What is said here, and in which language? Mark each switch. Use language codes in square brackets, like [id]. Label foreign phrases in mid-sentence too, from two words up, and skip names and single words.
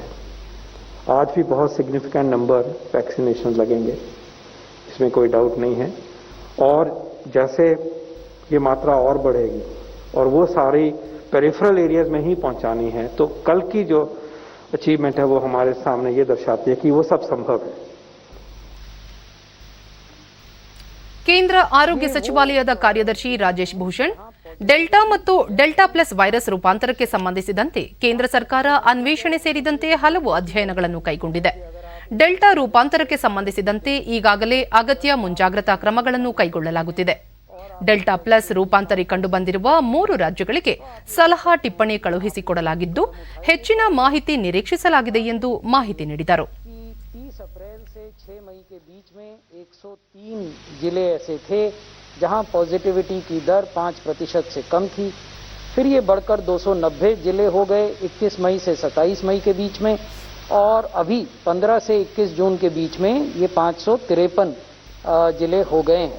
[hi] आज भी बहुत [en] significant number vaccination [hi] लगेंगे, इसमें कोई डाउट नहीं है. और जैसे ये मात्रा और बढ़ेगी और वो सारी [en] peripheral areas [hi] में ही पहुंचानी है, तो कल की जो अचीवमेंट है वो हमारे सामने ये दर्शाती है कि वो सब संभव है. [kn] ಕೇಂದ್ರ ಆರೋಗ್ಯ ಸಚಿವಾಲಯದ ಕಾರ್ಯದರ್ಶಿ ರಾಜೇಶ್ ಭೂಷಣ್, ಡೆಲ್ಟಾ ಮತ್ತು ಡೆಲ್ಟಾ ಪ್ಲಸ್ ವೈರಸ್ ರೂಪಾಂತರಕ್ಕೆ ಸಂಬಂಧಿಸಿದಂತೆ ಕೇಂದ್ರ ಸರ್ಕಾರ ಅನ್ವೇಷಣೆ ಸೇರಿದಂತೆ ಹಲವು ಅಧ್ಯಯನಗಳನ್ನು ಕೈಗೊಂಡಿದೆ. ಡೆಲ್ಟಾ ರೂಪಾಂತರಕ್ಕೆ ಸಂಬಂಧಿಸಿದಂತೆ ಈಗಾಗಲೇ ಅಗತ್ಯ ಮುಂಜಾಗ್ರತಾ ಕ್ರಮಗಳನ್ನು ಕೈಗೊಳ್ಳಲಾಗುತ್ತಿದೆ. ಡೆಲ್ಟಾ ಪ್ಲಸ್ ರೂಪಾಂತರಿ ಕಂಡುಬಂದಿರುವ 3 ರಾಜ್ಯಗಳಿಗೆ ಸಲಹಾ ಟಿಪ್ಪಣಿ ಕಳುಹಿಸಿಕೊಡಲಾಗಿದ್ದು ಹೆಚ್ಚಿನ ಮಾಹಿತಿ ನಿರೀಕ್ಷಿಸಲಾಗಿದೆ ಎಂದು ಮಾಹಿತಿ ನೀಡಿದರು. [hi] 6 मई के बीच में 103 जिले ऐसे थे जहां पॉजिटिविटी की दर 5% से कम थी। फिर ये बढ़कर 290 जिले हो गए 21 मई से 27 मई के बीच में, और अभी 15 से 21 जून के बीच में ये 553 जिले हो गए हैं।